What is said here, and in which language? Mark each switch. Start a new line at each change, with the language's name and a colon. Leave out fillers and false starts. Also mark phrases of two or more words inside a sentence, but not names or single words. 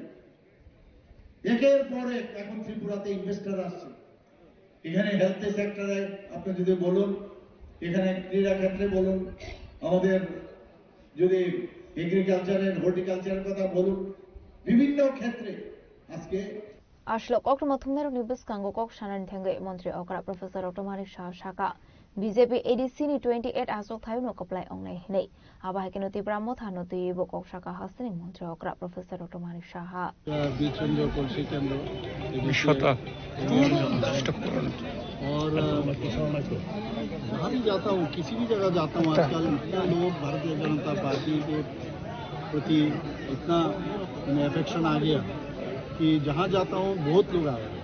Bangla: একের পর এক এখন ত্রিপুরাতে ইনভেস্টর আসছে। এখানে
English: health sector
Bangla: আপনি যদি বলুন, এখানে ক্রীড়া ক্ষেত্রে বলুন, আমাদের যদি এগ্রিকালচারের হর্টিকালচারের কথা বলুন, বিভিন্ন ক্ষেত্রে আজকে
Kok Borok: Ashlo Kok Mathumero Nibus Kango Kok Shanan Tenge Montri Okra Professor Dr. Manik Shah Shaka BJP ADC ni 28 Asok Thayuno Koplai Ongne Hne Aba Hekeno Tibramo Thano Tibo Kok Shaka Hasni Montri Okra Professor Dr. Manik Shah
Hindi: बीचेंद्र पुलसी केंद्र और जहाँ भी जाता हूँ, किसी भी जगह जाता हूँ, आजकल इतने लोग भारतीय जनता पार्टी के प्रति इतना एफेक्शन आ गया कि जहाँ जाता हूँ बहुत लोग आ रहे हैं।